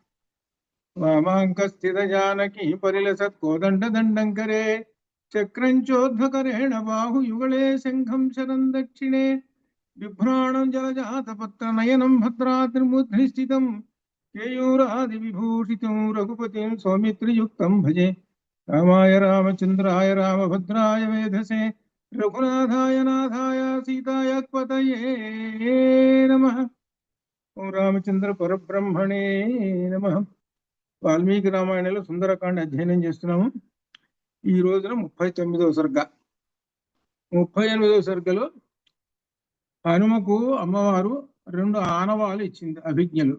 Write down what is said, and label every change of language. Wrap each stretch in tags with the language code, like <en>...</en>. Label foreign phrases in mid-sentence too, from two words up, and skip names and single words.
<sa>वामाङ्कस्थितजानकी परिलसत्कोदण्डदण्डं करे चक्रं चोद्भकरेण बाहुयुगले शङ्खं शरं दक्षिणे बिभ्राणं जलजातपत्रनयनं भद्राद्रिमुद्रिस्थितं केयूरादिविभूषितं रघुपतिं सौमित्रियुक्तं भजे। रामाय रामचन्द्राय रामभद्राय वेधसे रघुनाथाय नाथाय सीताय पतये नमः। ఓం రామచంద్ర పరబ్రహ్మణే నమః.</sa> <te>వాల్మీకి రామాయణంలో సుందరకాండ అధ్యయనం చేస్తున్నాము. ఈ రోజున 39వ సర్గ. 38వ సర్గలో హనుమకు అమ్మవారు రెండు ఆనవాలు ఇచ్చింది, అభిజ్ఞలు.</te>